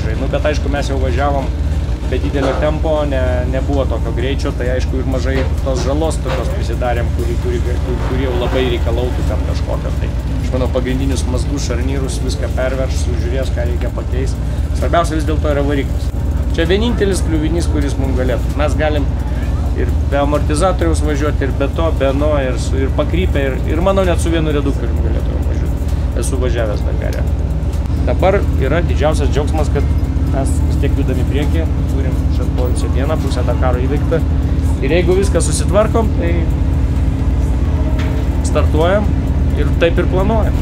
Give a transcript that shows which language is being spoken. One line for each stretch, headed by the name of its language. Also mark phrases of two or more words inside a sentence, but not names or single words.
Lithuanian: Nu, bet aišku, mes jau važiavom be didelio tempo, nebuvo tokio greičio, tai aišku ir mažai tos žalos tokios prisidarėm, kuri jau labai reikalautų ten kažkokio. Tai aš manau, pagrindinius mazgus, šarnyrus, viską perverš, sužiūrės, ką reikia pakeisti. Svarbiausia vis dėlto yra variklis. Čia vienintelis kliuvinys, kuris mums galėtų. Mes galim ir be amortizatoriaus važiuoti, ir be to, be no, ir pakrypę, ir manau, net su vienu reduktorium galėtume važiuoti. Esu važiavęs Dakare. Dabar yra didžiausias džiaugsmas, kad mes vis tiek judam į priekį, turim šiandien dieną, pusę Dakaro įveikta. Ir jeigu viską susitvarkom, tai startuojam ir taip ir planuojam.